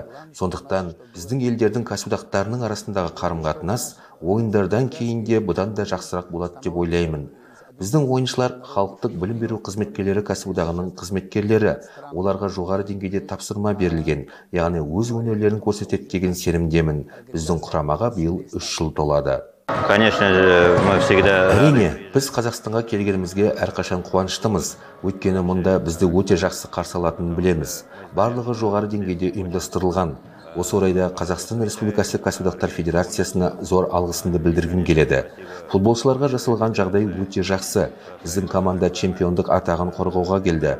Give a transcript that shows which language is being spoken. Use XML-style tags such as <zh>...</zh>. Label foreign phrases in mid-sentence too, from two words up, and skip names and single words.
<kk>Сондықтан біздің елдердің кәсіподақтарының арасындағы қарым-қатынас ойындардан кейін де бұдан да жақсырақ болады деп ойлаймын. Біздің ойыншылар халықтық білім беру қызметкерлері кәсіподағының қызметкерлері. Оларға жоғары деңгейде тапсырма берілген, яғни өз өнерлерін көрсетеді деген сенімдемін. Біздің құрамаға биыл 3 жыл толады.</kk> <ru>Конечно же, мы всегда...</ru> <kk>Әрине, біз Қазақстанға келгенімізге әрқашан қуаныштымыз. Өйткені мұнда бізді өте жақсы қарсы алатынын білеміз. Барлығы жоғары деңгейде ұйымдастырылған. Осы орайда Қазақстан Республикасы кәсіподақтар федерациясына зор алғысымды білдіргім келеді. Футболшыларға жасалған жағдай өте жақсы. Біздің команда чемпиондық атағын қорғауға келді.</kk>